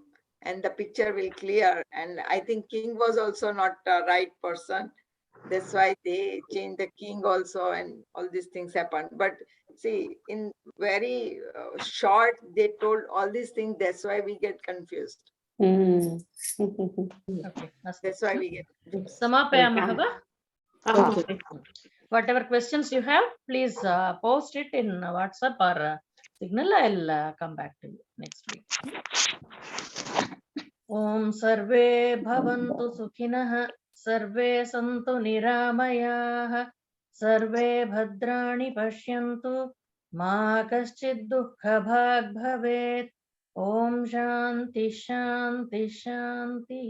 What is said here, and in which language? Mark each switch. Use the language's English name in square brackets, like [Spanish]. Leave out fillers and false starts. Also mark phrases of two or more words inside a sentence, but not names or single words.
[English] And the picture will clear. And I think king was also not the right person. That's why they changed the king also, and all these things happened. But see, in very short, they told all these things. That's why we get confused. Mm. Okay. That's why we get confused. [Sanskrit] समापयामः वा? [English] Okay. Whatever questions you have, please post it in WhatsApp or Signal. I'll come back to you next week. [Sanskrit] ॐ सर्वे भवन्तु सुखिनः, सर्वे सन्तु निरामयाः, सर्वे भद्राणि पश्यन्तु, मा कश्चिद् दुःख भाग् भवेत्. ॐ शान्ति शान्ति शान्ति.